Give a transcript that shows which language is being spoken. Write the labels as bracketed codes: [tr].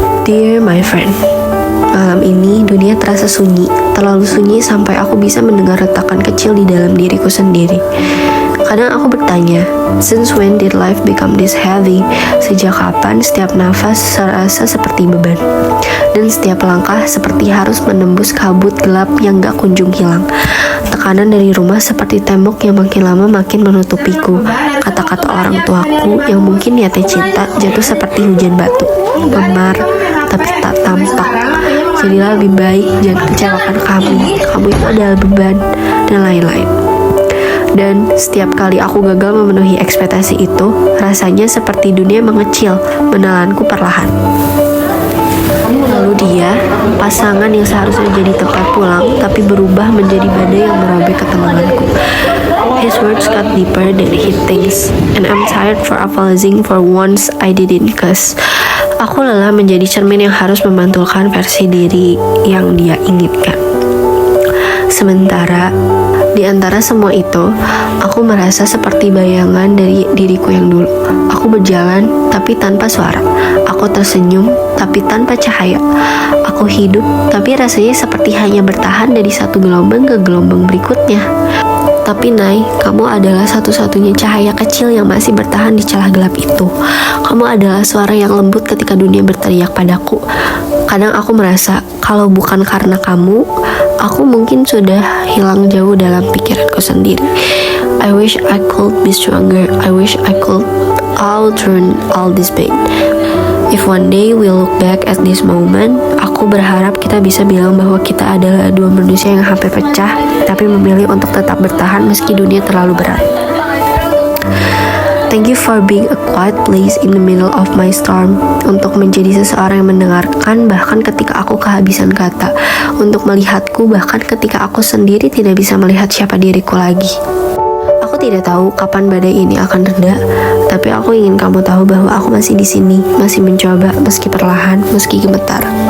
[en] Dear my friend, [id] malam ini dunia terasa sunyi, terlalu sunyi sampai aku bisa mendengar retakan kecil di dalam diriku sendiri. Kadang aku bertanya, [en] since when did life become this heavy? [id] Sejak kapan setiap nafas serasa seperti beban? Dan setiap langkah seperti harus menembus kabut gelap yang gak kunjung hilang. Tekanan dari rumah seperti tembok yang makin lama makin menutupiku. Kata-kata orang tuaku yang mungkin niatnya cinta jatuh seperti hujan batu, memar tapi tak tampak. Jadilah lebih baik, jangan kecewakan kamu itu adalah beban, dan lain-lain. Dan setiap kali aku gagal memenuhi ekspektasi itu, rasanya seperti dunia mengecil, menelanku perlahan. Lalu dia, pasangan yang seharusnya jadi tempat pulang, tapi berubah menjadi badai yang merobek ketenanganku. [en] His words cut deeper than he thinks, and I'm tired for apologizing for once I didn't cuss. [id] Aku lelah menjadi cermin yang harus memantulkan versi diri yang dia inginkan. Sementara di antara semua itu, aku merasa seperti bayangan dari diriku yang dulu. Aku berjalan tapi tanpa suara. Aku tersenyum tapi tanpa cahaya. Aku hidup tapi rasanya seperti hanya bertahan dari satu gelombang ke gelombang berikutnya. Tapi Nay, kamu adalah satu-satunya cahaya kecil yang masih bertahan di celah gelap itu. Kamu adalah suara yang lembut ketika dunia berteriak padaku. Kadang aku merasa, kalau bukan karena kamu, aku mungkin sudah hilang jauh dalam pikiranku sendiri. [en] I wish I could be stronger. I wish I could outrun all this pain. If one day we look back at this moment, [id] aku berharap kita bisa bilang bahwa kita adalah dua manusia yang hampir pecah, tapi memilih untuk tetap bertahan meski dunia terlalu berat. [en] Thank you for being a quiet place in the middle of my storm. [id] Untuk menjadi seseorang yang mendengarkan bahkan ketika aku kehabisan kata. Untuk melihatku bahkan ketika aku sendiri tidak bisa melihat siapa diriku lagi. Aku tidak tahu kapan badai ini akan reda, tapi aku ingin kamu tahu bahwa aku masih di sini, masih mencoba meski perlahan, meski gemetar.